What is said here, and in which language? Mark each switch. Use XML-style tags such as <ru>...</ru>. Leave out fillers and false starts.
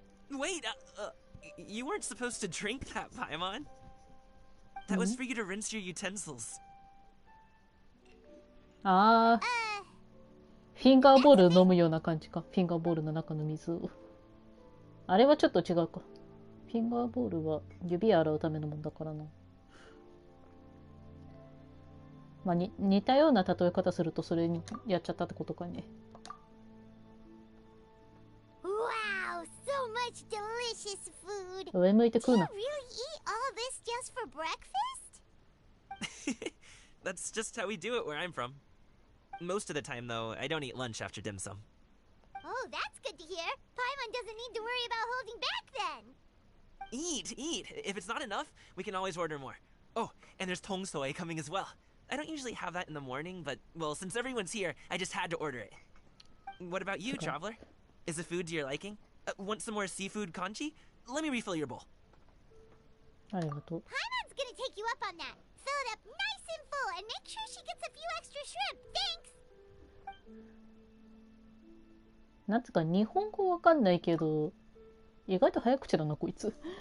<en>Wait, you weren't supposed to drink that, Paimon. That was for you to rinse your utensils.</en> <ja>ああ。フィンガーボール飲むような感じか。フィンガーボールの中の水を。あれはちょっと違うか。フィンガーボールは指洗うためのもんだからな。まあ、似たような例え方するとそれにやっちゃったってことかね。</ja> <en>Wow, so much delicious food.</en> <ja>上向いて食う</ja> <en>Do</en> <ja>な。</ja> <en>you really eat all this just for breakfast? That's just how we do it where I'm from. Most of the time, though, I don't eat lunch after dim sum. Oh, that's good to hear. Paimon doesn't need to worry about holding back then. Eat! If it's not enough, we can always order more. Oh, and there's tong soy coming as well. I don't usually have that in the morning, but, well, since everyone's here, I just had to order it. What about you, Traveler? Is the food to your liking? Want some more seafood kanchi? Let me refill your bowl.</en> <ja>ありがとう。</ja> <en>Paimon's gonna take you up on that. Fill it up nice and full and make sure she gets a few extra shrimp. Thanks!</en> <ja>なんつうか日本語わかんないけど、意外と早口だなこいつ。</ja>